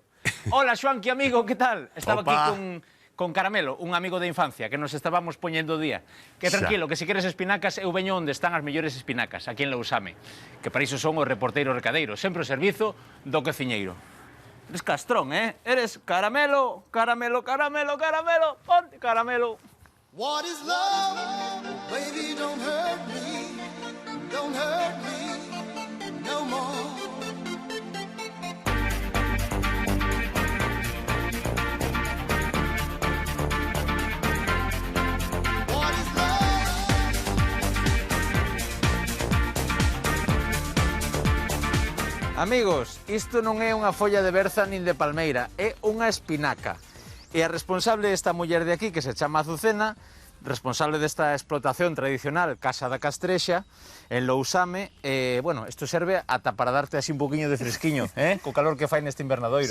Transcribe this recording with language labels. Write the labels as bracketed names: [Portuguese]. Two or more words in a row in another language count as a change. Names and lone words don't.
[Spanish] Hola, Xoanqui, amigo, que tal? [Galician] Estaba aquí con Caramelo, un amigo de infancia, que nos estábamos poñendo día. Que tranquilo, que se queres espinacas, eu veño onde están as mellores espinacas, aquí en Lousame. Que para iso son os reporteiros Recadeiro, sempre o servizo do cociñeiro. Eres castrón, Eres caramelo, caramelo, caramelo, caramelo, ponte caramelo. [English] What is love? Baby, don't hurt me no more. What is love? [Galician] Amigos, isto non é unha folla de berza nin de palmeira, é unha espinaca. E a responsable desta muller de aquí, que se chama Azucena, responsable desta explotación tradicional Casa da Castrexa, en Lousame, bueno, isto serve ata para darte así un poquinho de fresquiño, co calor que fai neste invernadoiro.